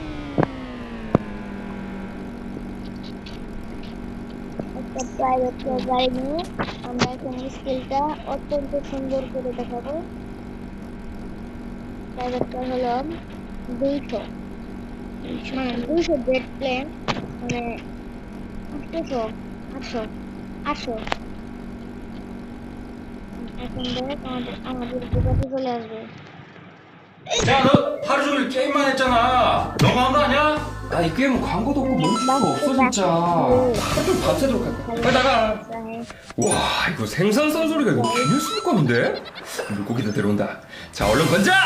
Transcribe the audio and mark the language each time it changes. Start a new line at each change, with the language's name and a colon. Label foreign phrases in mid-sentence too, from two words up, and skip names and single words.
Bangla: একটা প্রাইভেট গাড়ি নিয়ে আমরা এখন স্কিলটা অত্যন্ত সুন্দর করে দেখাবো প্রাইভেটটা হলো 200 মানে 200
English: jet plane
Bangla: মানে 800 এখন দেখ আমাদের উপরে চলে আসবে
Korean: 야, 너 하루 종일 게임만 했잖아. 너무한 거 아니야? 아, 이 게임은 광고도 없고 멈출 수가 없어, 진짜. 하루 종일 밤새도록 할 거야. 빨리 나가. 와, 이거 생선 썬 소리가 이거 기네스급인데? 물고기도 들어온다. 자, 얼른 건져!